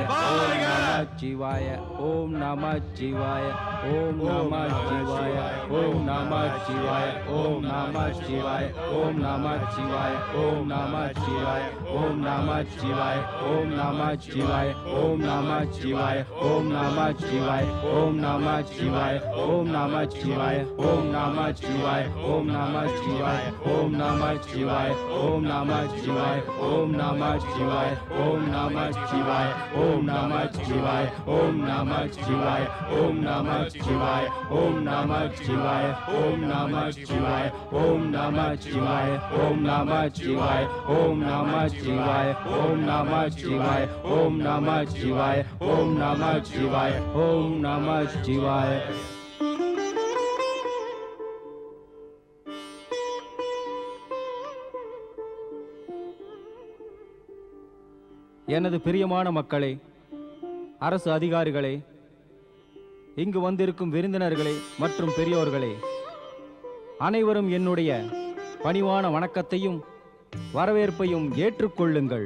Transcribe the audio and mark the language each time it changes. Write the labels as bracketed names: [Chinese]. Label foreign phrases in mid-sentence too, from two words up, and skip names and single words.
[Sanskrit] शिवाय ओम नमः शिवाय ओम नमः शिवाय ओम नमः शिवाय ओम नमः शिवाय ओम नमः शिवाय ओम नमः शिवाय ओम नमः शिवाय ओम नमः शिवाय ओम नमः शिवाय ओम नमः शिवाय ओम नमः शिवाय ओम नमः शिवाय ओम नमः शिवाय ओम नमः शिवाय ओम नमः शिवाय ओम नमः शिवाय ओम नमः शिवाय ओम नमः शिवाय ओम नमः शिवाय ओम नमः शिवाय ओम नमः शिवाय ओम नमः शिवाय ओम नमः शिवाय ओम नमः शिवाय ओम नमः शिवाय ओम नमः शिवाय ओम नमः शिवाय ओम नमः शिवाय ओम नमः शिवाय ओम नमः शिवाय। [Tamil] எனது பிரியமான மக்களே, அரசு அதிகாரிகளே, இங்கு வந்திருக்கும் விருந்தினர்களே மற்றும் பெரியோர்களே, அனைவரும் என்னுடைய பணிவான வணக்கத்தையும் வரவேற்பையும் ஏற்றுக்கொள்ளுங்கள்.